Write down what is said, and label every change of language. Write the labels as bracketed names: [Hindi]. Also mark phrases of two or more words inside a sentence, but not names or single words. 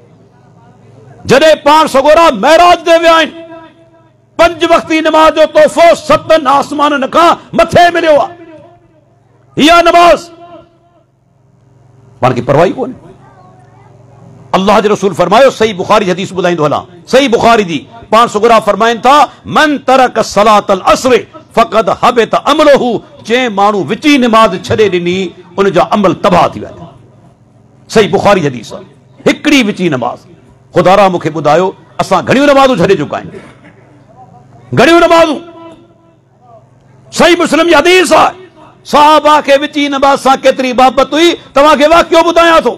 [Sindhi] जॾहिं पाण सगोरा महराज ते विया आहिनि, 5 वक़्ती नमाज जो तोहफ़ो 7 आसमाननि खां मथे मिलियो आहे। इहा नमाज़ पाण खे परवाह ई कोन्हे। अल्लाह जे रसूल फरमायो, सही बुखारी जी हदीस ॿुधाईंदो हलां, सही बुखारी जी, पाण सगोरा फरमाइनि था, [Arabic] من ترك صلاة العصر فقد حبط عمله, [Sindhi] जंहिं माण्हू विची नमाज छॾे ॾिनी उन जा अमल तबाह थी विया। सही बुखारी जी हदीस आहे। हिकिड़ी विची नमाज। ख़ुदा रा मूंखे ॿुधायो, असां घणियूं नमाज़ूं छॾे चुका आहियूं, घणियूं नमाज़ूं। सही मुस्लिम जी हदीस आहे, सहाबा खे विची नमाज सां केतिरी मोहबत हुई, तव्हांखे वाक़ियो ॿुधायां थो।